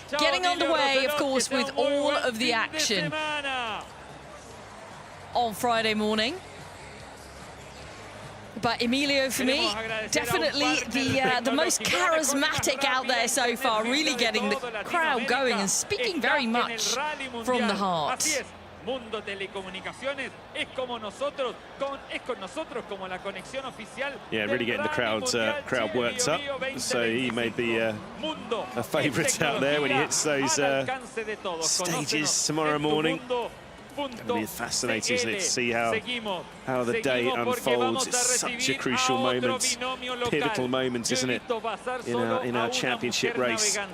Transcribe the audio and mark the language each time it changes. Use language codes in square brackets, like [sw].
[en] Getting underway, of course, with all of the action on Friday morning. But Emilio, for me, definitely the most charismatic out there so far, really getting the crowd going and speaking very much from the heart. [es] Mundo Telecomunicaciones es con nosotros como la conexión oficial. [en] Yeah, really getting the crowd worked up. So he may be a favourite out there when he hits those stages tomorrow morning. Going to be fascinating, isn't it, to see how the day unfolds. It's such a crucial moment, pivotal moment, isn't it, in our championship race.